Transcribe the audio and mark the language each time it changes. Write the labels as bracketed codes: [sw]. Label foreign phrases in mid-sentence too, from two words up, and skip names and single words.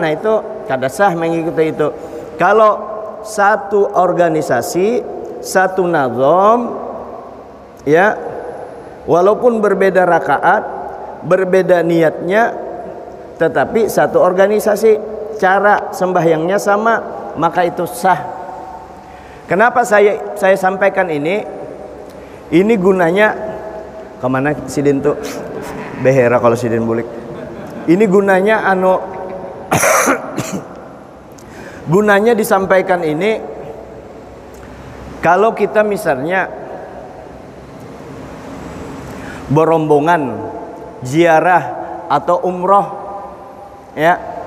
[bjn] Nah itu kada sah mengikuti itu. Kalau satu organisasi, satu nazom, ya, walaupun berbeda rakaat, berbeda niatnya, tetapi satu organisasi, cara sembahyangnya sama, maka itu sah. [id] Kenapa saya sampaikan ini? [bjn] Ini gunanya kemana sidin tuh? Behera kalau sidin bulik. Ini gunanya gunanya disampaikan ini kalau kita misalnya berombongan ziarah atau umroh, ya,